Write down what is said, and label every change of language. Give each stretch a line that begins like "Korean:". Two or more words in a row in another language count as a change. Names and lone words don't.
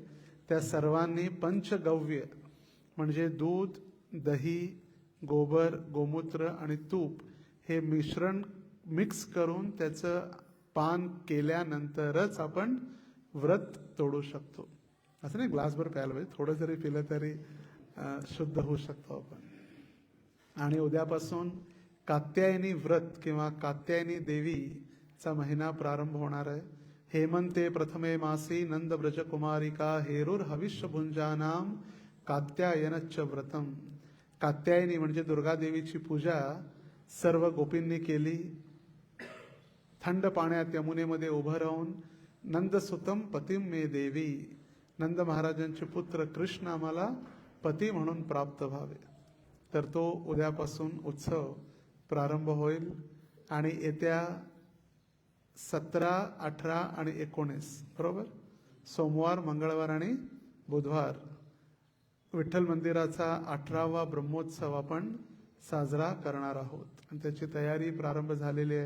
Marathi: त्या सर्वांनी पंचगव्य म्हणजे दूध, दही, गोबर, गोमूत्र आणि तूप हे मिश्रण मिक्स करून त्याचं पान केल्यानंतरच आपण व्रत तोडू शकतो. असं नाही ग्लासभर प्यायला पाहिजे, थोडं जरी पिलं तरी शुद्ध होऊ शकतो आपण. आणि उद्यापासून कात्यायनी व्रत किंवा कात्यायनी देवीचा महिना प्रारंभ होणार आहे.
Sanskrit: हेमंते प्रथमे मासी नंद ब्रज कुमारिका हेरुर हविष्य भुंजानाम कात्यायनच्च व्रतम.
Marathi: कात्यायनी म्हणजे दुर्गा देवीची पूजा सर्व गोपींनी केली. थंड पाण्यात यमुनेमध्ये उभं राहून
Sanskrit: नंदसुतम पतिम मे देवी,
Marathi: नंद महाराजांचे पुत्र कृष्ण आम्हाला पती म्हणून प्राप्त व्हावे. तर तो उद्यापासून उत्सव प्रारंभ होईल आणि येत्या 17, 18 आणि 19 बरोबर सोमवार, मंगळवार आणि बुधवार विठ्ठल मंदिराचा 18वा ब्रह्मोत्सव आपण साजरा करणार आहोत आणि त्याची तयारी प्रारंभ झालेली आहे.